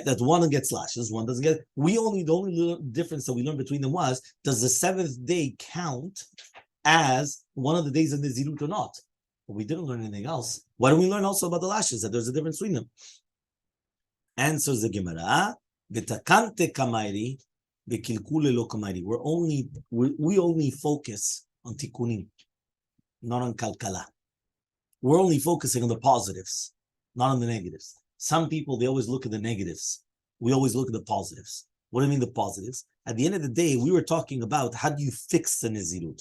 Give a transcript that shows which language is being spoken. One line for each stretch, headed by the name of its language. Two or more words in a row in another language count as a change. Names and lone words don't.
English: That one gets lashes, one doesn't get. The only difference that we learned between them was, does the seventh day count as one of the days of Nazirut or not? But we didn't learn anything else. Why don't we learn also about the lashes, that there's a difference between them? Answers the Gemara,
Aramaic: Betakante kamairi, bekilkule lo kamairi.
English: We only focus on tikkunim, not on kalkala. We're only focusing on the positives, not on the negatives. Some people, they always look at the negatives. We always look at the positives. What do you mean the positives? At the end of the day, we were talking about how do you fix the Nazirut?